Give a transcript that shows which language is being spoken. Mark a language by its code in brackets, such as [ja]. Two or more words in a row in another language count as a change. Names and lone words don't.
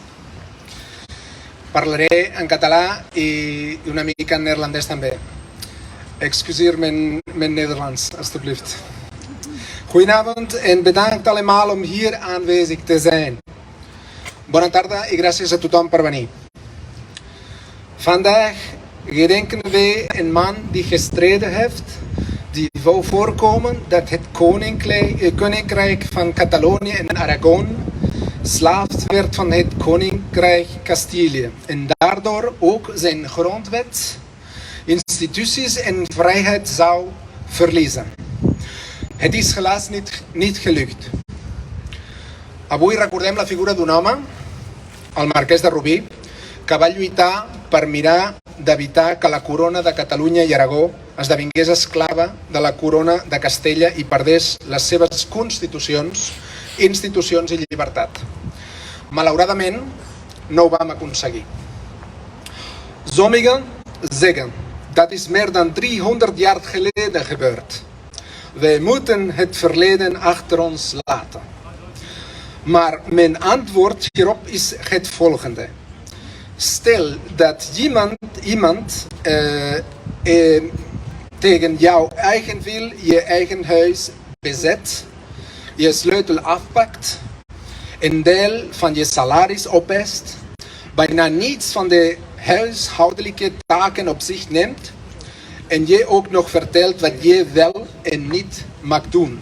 [ca] Parlaré en català i una mica en neerlandès també. [nl] Excuseer mijn Nederlands, alstublieft. Goedenavond en bedankt allemaal om hier aanwezig te zijn. [ca] Bona tarda i gràcies a tothom per venir. [nl] Vandaag gedenken wij een man die gestreden heeft, die wou voorkomen dat het koninkrijk van Catalonië en Aragon slaaf werd van het koninkrijk Castilië en daardoor ook zijn grondwet, instituties en vrijheid zou verliezen. Het is helaas niet gelukt. [ca] Avui recordem la figura d'un home, el Marquès de Rubí, que va lluitar per mirar d'evitar que la corona de Catalunya i Aragó esdevingués esclava de la corona de Castella i perdés les seves constitucions, institucions i llibertat. Malauradament, no ho vam aconseguir. [nl] Sommigen zeggen, dat is meer dan 300 jaar geleden gebeurd. Wij moeten het verleden achter ons laten. Maar mijn antwoord hierop is het volgende. Stel dat iemand tegen jouw eigen wil je eigen huis bezet, je sleutel afpakt, een deel van je salaris opeist, bijna niets van de huishoudelijke taken op zich neemt en je ook nog vertelt wat je wel en niet mag doen.